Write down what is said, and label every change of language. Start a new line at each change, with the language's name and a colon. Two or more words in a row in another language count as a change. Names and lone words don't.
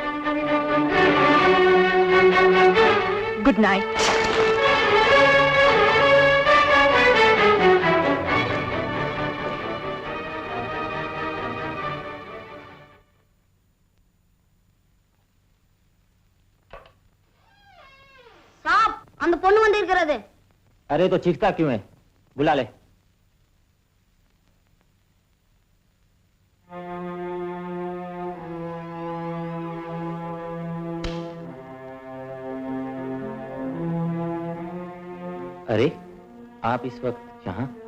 English: Good night.
Hindi: साहब,
Tamil: அந்த பொண்ணு வந்து இருக்கிறது।
Hindi: अरे तो चीखता क्यों है? बुला ले। अरे, आप इस वक्त यहाँ?